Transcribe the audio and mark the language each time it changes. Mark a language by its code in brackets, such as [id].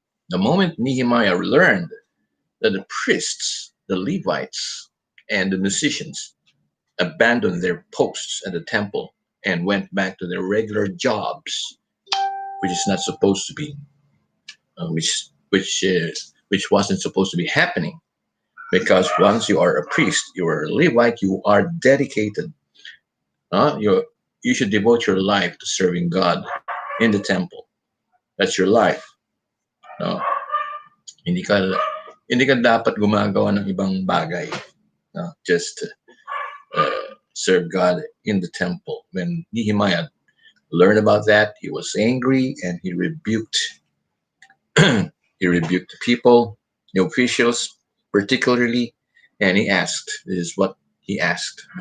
[en] The moment Nehemiah learned that the priests, the Levites, and the musicians abandoned their posts at the temple and went back to their regular jobs, which is not supposed to be, uh, which which uh, which wasn't supposed to be happening. Because once you are a priest, you are a Levite, you are dedicated. You should devote your life to serving God in the temple. That's your life. No? [tl] Hindi ka hindi ka dapat gumagawa ng ibang bagay. [en] No? Just serve God in the temple. When Nehemiah learned about that, he was angry and he rebuked the people, the officials particularly, and he asked, this is what he asked.